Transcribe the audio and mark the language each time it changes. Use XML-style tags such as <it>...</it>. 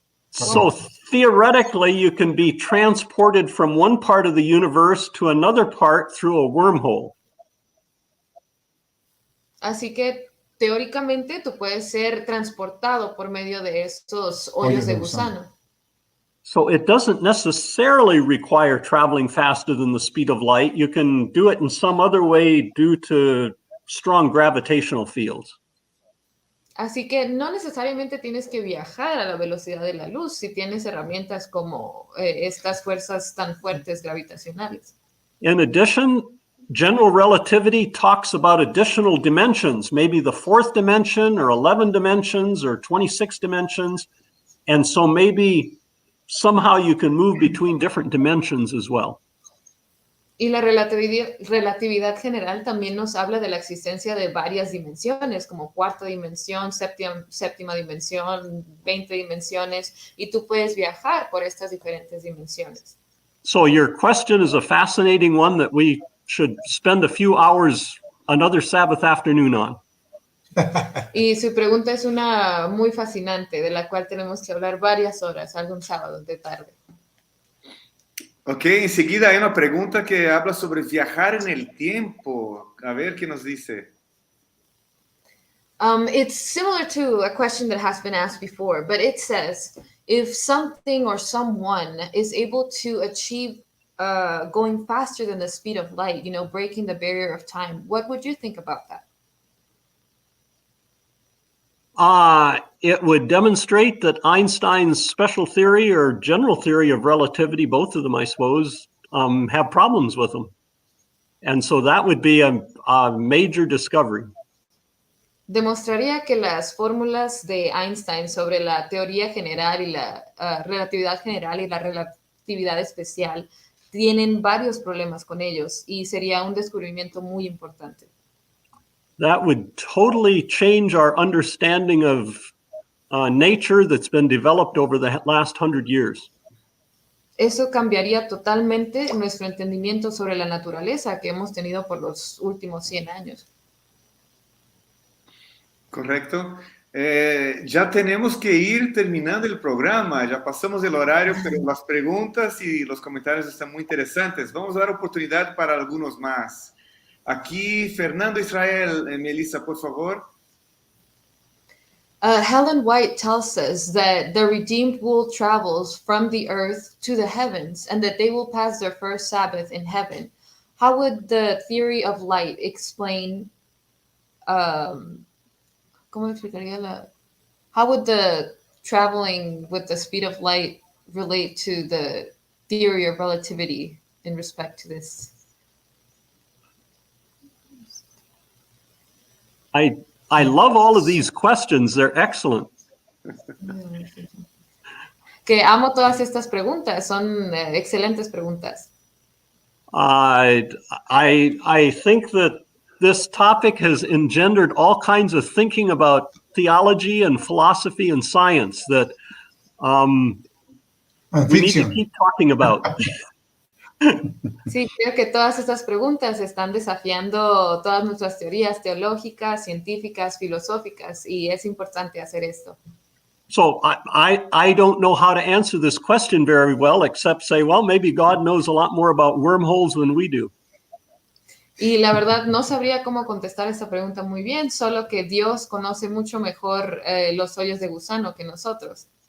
<en>So theoretically, you can be transported from one part of the universe to another part through a wormhole.</en> <es>Así que teóricamente tú puedes ser transportado por medio de estos hoyos de gusano.</es> <en>So it doesn't necessarily require traveling faster than the speed of light. You can do it in some other way due to strong gravitational fields.</en> <es>Así que no necesariamente tienes que viajar a la velocidad de la luz si tienes herramientas como estas fuerzas tan fuertes gravitacionales.</es> <en>In addition, general relativity talks about additional dimensions, maybe the 4th dimension or 11 dimensions or 26 dimensions. And so maybe somehow you can move between different dimensions as well.</en> <es>Y la relatividad general también nos habla de la existencia de varias dimensiones, como 4ª dimensión, séptima dimensión, 20 dimensiones, y tú puedes viajar por estas diferentes dimensiones.</es> <en>So your question is a fascinating one that we should spend a few hours another Sabbath afternoon on.</en> <es>Y su pregunta es una muy fascinante, de la cual tenemos que hablar varias horas, algún sábado de tarde. Ok, enseguida hay una pregunta que habla sobre viajar en el tiempo. A ver qué nos dice.</es> <en>It's similar to a question that has been asked before, but it says, if something or someone is able to achieve going faster than the speed of light, breaking the barrier of time, what would you think about that? It would demonstrate that Einstein's special theory or general theory of relativity, both of them, I suppose, have problems with them. And so that would be a major discovery.</en> <es>Demostraría que las fórmulas de Einstein sobre la teoría general y la relatividad general y la relatividad especial tienen varios problemas con ellos, y sería un descubrimiento muy importante.</es> <en>That would totally change our understanding of nature that's been developed over the last 100 years.</en> <es>eso cambiaría totalmente nuestro entendimiento sobre la naturaleza que hemos tenido por los últimos 100 años. Correcto. Ya tenemos que ir terminando el programa, ya pasamos el horario, pero las preguntas y los comentarios están muy interesantes. Vamos a dar oportunidad para algunos más. Aquí, Fernando Israel, Melissa, por favor.</es> <en>Helen White tells us that the redeemed will travels from the earth to the heavens and that they will pass their first Sabbath in heaven. How would the theory of light explain,</en> <es>¿cómo explicaría</es> <en>how would the traveling with the speed of light relate to the theory of relativity in respect to this? I love all of these questions. They're excellent.</en> <es>Que amo todas estas preguntas. Son excelentes preguntas.</es> <en>I think that this topic has engendered all kinds of thinking about theology and philosophy and science that we need to keep talking about.</en> <es>Sí, creo que todas estas preguntas están desafiando todas nuestras teorías teológicas, científicas, filosóficas, y es importante hacer esto.</es> <en>So I don't know how to answer this question very well, except say, well, maybe God knows a lot more about wormholes than we do.</en> <es>Y la verdad no sabría cómo contestar esta pregunta muy bien, solo que Dios conoce mucho mejor los hoyos de gusano que nosotros.</es>